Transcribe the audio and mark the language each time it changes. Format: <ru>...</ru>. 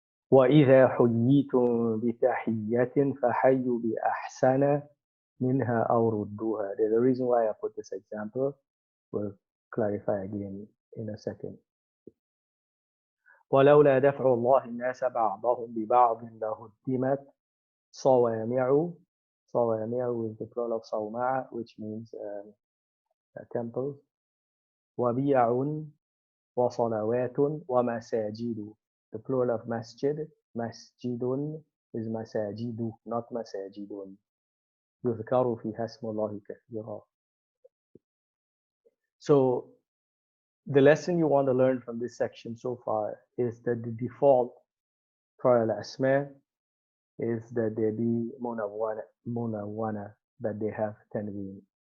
<ar>وإذا حييتم بتحية فحيوا بأحسن منها أو ردوها.</ar> <en>There's a reason why I put this example. We'll clarify again in a second.</en> <ar>ولولا دفع الله الناس بعضهم ببعض لهدمت صوامع.</ar> <en>صوامع is the plural of صومعة, which means temples.</en> <ar>وبيع وصلوات ومساجد.</ar> <en>The plural of masjid.</en> <ar>مسجد is مساجد, not مساجد. يذكر فيها اسم الله كثيرا.</ar> <en>So the lesson you want to learn from this section so far is that the default for al-asma is that they be munawwana, that they have tanween.</en>